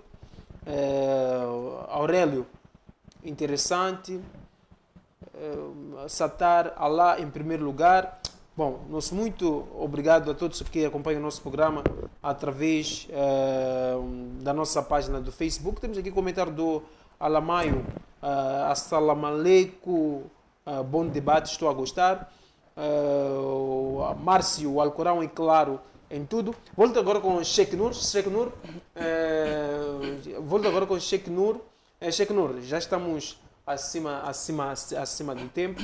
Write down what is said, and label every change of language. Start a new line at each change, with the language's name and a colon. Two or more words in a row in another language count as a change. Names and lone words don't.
Portuguese: Aurélio, interessante. Satar Allah em primeiro lugar. Bom, nosso muito obrigado a todos que acompanham o nosso programa através da nossa página do Facebook. Temos aqui o comentário do Alamaio.
Arabic: السلام عليكم,
Portuguese: bom debate, estou a gostar. Márcio, o Alcorão é claro em tudo. Volto agora com Sheikh Nur. Volto agora com Sheikh Nur. Sheikh Nur, já estamos acima do tempo.